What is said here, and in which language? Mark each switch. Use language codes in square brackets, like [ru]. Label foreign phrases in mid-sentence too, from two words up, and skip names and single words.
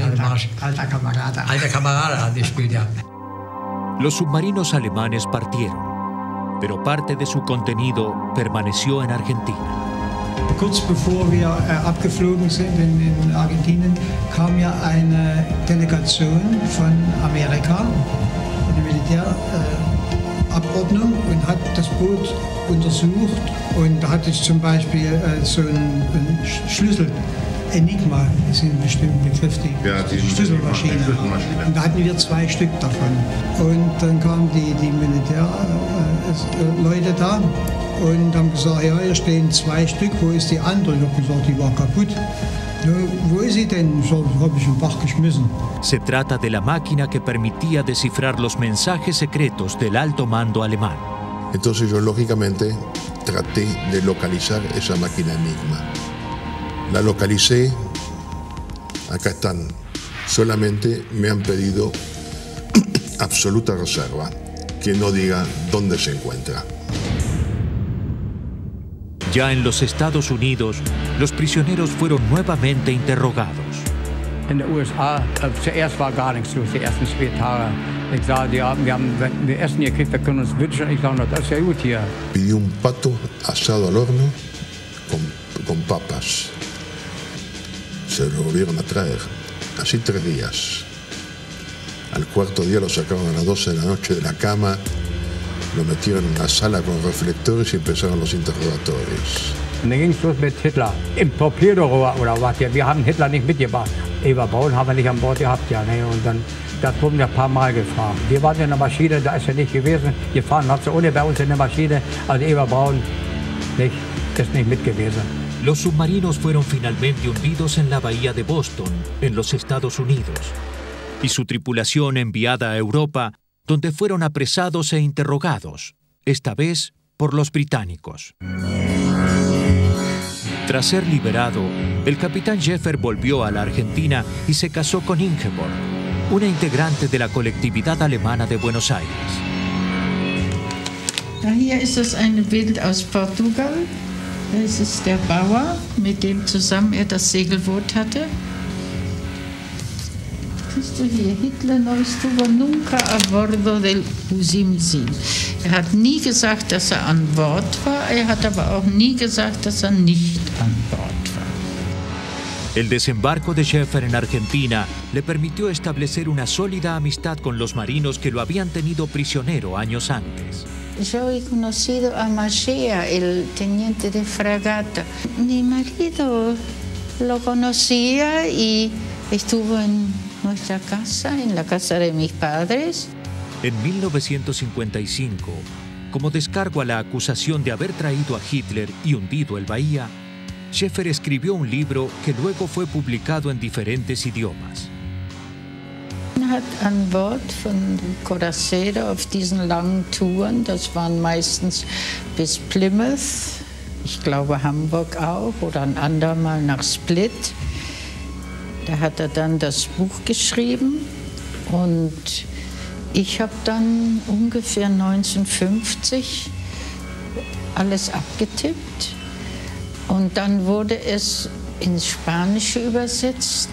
[de] Alter Kamerad. Alte Kameraden hat gespielt, ja. [es] Los submarinos alemanes partieron, pero parte de su contenido permaneció en Argentina. [de] Kurz bevor wir abgeflogen sind in Argentinien, kam ja eine Delegation von Amerika, eine Militärabordnung, und hat das Boot untersucht. Und da hatte ich zum Beispiel so einen Schlüssel, Enigma ist ein bestimmter Begriff, die Schlüsselmaschine. Und da hatten wir 2 Stück davon. Und dann kamen die Militärleute da und haben gesagt, ja, hier stehen 2 Stück, wo ist die andere? Ich habe gesagt, die war kaputt. ¿Wo ist sie denn? So habe ich im Bach geschmissen. [es] Se trata de la máquina que permitía descifrar los mensajes secretos del alto mando alemán. Entonces yo lógicamente traté de localizar esa máquina Enigma. La localicé, acá están. Solamente me han pedido absoluta reserva, que no diga dónde se encuentra. Ya en los Estados Unidos, los prisioneros fueron nuevamente interrogados. [de] In den USA, zuerst war gar nichts los, die ersten 2 Tage. Ich sage, wir Essen gekriegt, wir können uns wünschen. Ich sage, das ist ja gut hier. [es] Pidió un pato asado al horno con papas. Se lo volvieron a traer, así 3 días. Al 4.º día lo sacaron a las 12 de la noche de la cama, lo metieron en una sala con reflectores y empezaron los interrogatorios. [de] Und dann ging es los mit Hitler. Im Torpedorohr oder was? Wir haben Hitler nicht mitgebracht. Eber Braun haben wir nicht an Bord gehabt, ja. Ne? Und dann, das wurden wir ein paar Mal gefahren. Wir waren in der Maschine, da ist er nicht gewesen. Gefahren hat sie ohne bei uns in der Maschine. Also Eber Braun nicht, ist nicht mit gewesen. [es] Los submarinos fueron finalmente hundidos en la bahía de Boston, en los Estados Unidos, y su tripulación enviada a Europa, donde fueron apresados e interrogados, esta vez por los británicos. Tras ser liberado, el capitán Jeffer volvió a la Argentina y se casó con Ingeborg, una integrante de la colectividad alemana de Buenos Aires. [de] Hier ist es ein Bild aus Portugal. Das ist der Bauer, mit dem zusammen er das Segelboot hatte. Siehst du hier, [es] Hitler no estuvo nunca a bordo del Usimzin. [de] Er hat nie gesagt, dass er an Bord war, er hat aber auch nie gesagt, dass er nicht an Bord war. [es] El desembarco de Schäfer en Argentina le permitió establecer una sólida amistad con los marinos que lo habían tenido prisionero años antes. Yo he conocido a Machea, el teniente de fragata. Mi marido lo conocía y estuvo en nuestra casa, en la casa de mis padres. En 1955, como descargo a la acusación de haber traído a Hitler y hundido el Bahía, Schäfer escribió un libro que luego fue publicado en diferentes idiomas. [de] Hat an Bord von Coracedo auf diesen langen Touren, das waren meistens bis Plymouth, ich glaube Hamburg auch, oder ein andermal nach Split. Da hat dann das Buch geschrieben und ich habe dann ungefähr 1950 alles abgetippt und dann wurde es ins Spanische übersetzt.